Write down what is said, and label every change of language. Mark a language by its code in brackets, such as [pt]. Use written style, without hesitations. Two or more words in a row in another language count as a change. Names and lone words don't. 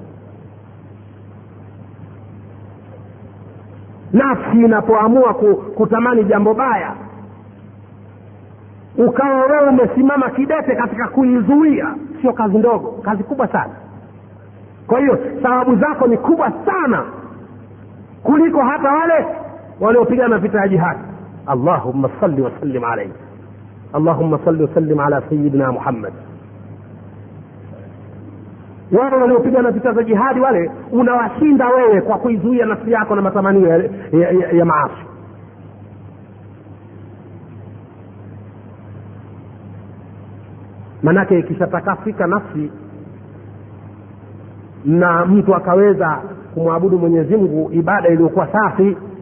[sw] Nafsi inapoamua kutamani jambo baya, ukawa wewe umesimama kidete katika kuizuia, sio kazi ndogo, kazi kubwa sana. Kwa hiyo sababu zako ni kubwa sana kuliko hata wale waliopigana vita ya jihad. [ar] اللهم صل وسلم عليه، اللهم صل وسلم على سيدنا محمد. [sw] Wale waliopigana vita za jihadi wale unawashinda wewe kwa kuizuia nafsi yako na matamanio ya maasi. Manake ikishatakafika nafsi na mtu akaweza kumwabudu Mwenyezi Mungu ibada iliyokuwa safi,